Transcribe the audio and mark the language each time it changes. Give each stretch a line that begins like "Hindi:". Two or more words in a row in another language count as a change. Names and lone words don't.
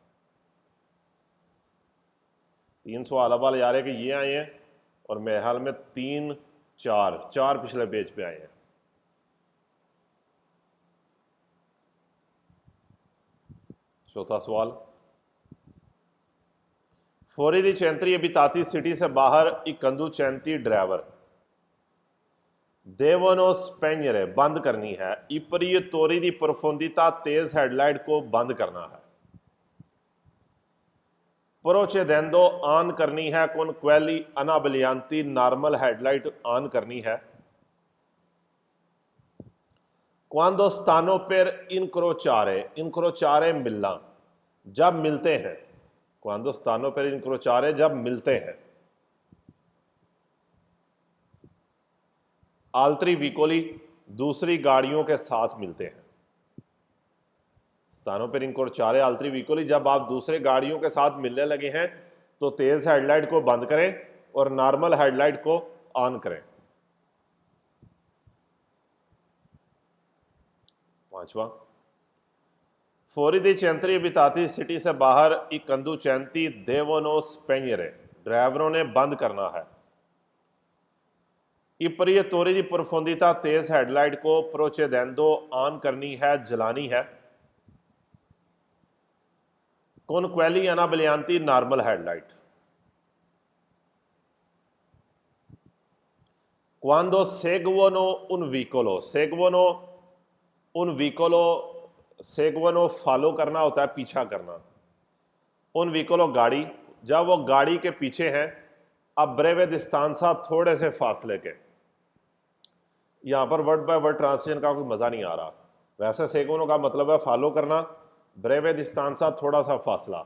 Hindi: 3 सवाल अब यार है कि ये आए हैं और मेरे ख्याल में 3 4 पिछले पेज पे आए हैं। चौथा सवाल,
Italian: fuori di centri abitati
Hindi: सिटी से बाहर
Italian: i conducenti ड्राइवर devono spegnere
Hindi: बंद करनी है,
Italian: i proiettori di profondità
Hindi: तेज हेडलाइट को बंद करना है, procedendo ऑन करनी है,
Italian: con quelli anabolianti
English: normal headlight
Hindi: ऑन करनी है,
Italian: quando stanno per incrociare
Hindi: मिलना, जब मिलते हैं,
Italian: quando stanno per incrociare जब मिलते हैं, altri veicoli
Hindi: दूसरी गाड़ियों के साथ मिलते हैं,
Italian: stanno per incrociare altri veicoli
Hindi: जब आप दूसरे गाड़ियों के साथ मिलने लगे हैं तो तेज हेडलाइट को बंद करें और नॉर्मल हेडलाइट को ऑन करें। पांचवा,
Italian: fuori dei centri abitati
Hindi: सिटी से बाहर
Italian: i conducenti devono spegnere
Hindi: ड्राइवरों ने बंद करना है,
Italian: i proiettori di profondità
Hindi: तेज हेडलाइट को procedendo ऑन करनी है, जलानी है,
Italian: con quelli anabolianti
English: normal headlight,
Italian: quando seguono un vicolo seguono
Hindi: फॉलो करना होता है, पीछा करना,
Italian: un veicolo
Hindi: गाड़ी जब वो गाड़ी के पीछे हैं,
Italian: a breve distanza
Hindi: थोड़े से फासले के, यहाँ पर
English: word by word translation
Hindi: का कोई मज़ा नहीं आ रहा। वैसे सेगोनो का मतलब है फॉलो करना,
Italian: breve distanza
Hindi: थोड़ा सा फासला।